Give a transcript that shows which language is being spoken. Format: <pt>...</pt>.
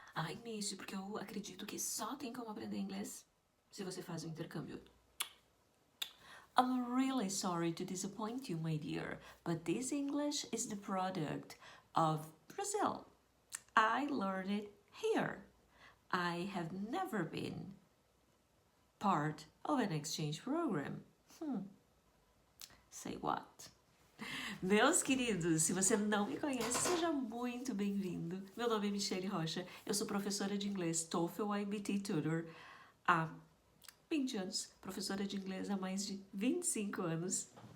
<pt>Inês, porque eu acredito que só tem como aprender inglês se você faz um intercâmbio.</pt> <en>I'm really sorry to disappoint you, my dear, but this English is the product of Brazil. I learned it here. I have never been part of an exchange program. Say what?</en> <pt>Meus queridos, se você não me conhece, seja muito bem-vindo. Meu nome é Michelle Rocha, eu sou professora de inglês TOEFL IBT Tutor há 20 anos, professora de inglês há mais de 25 anos.</pt>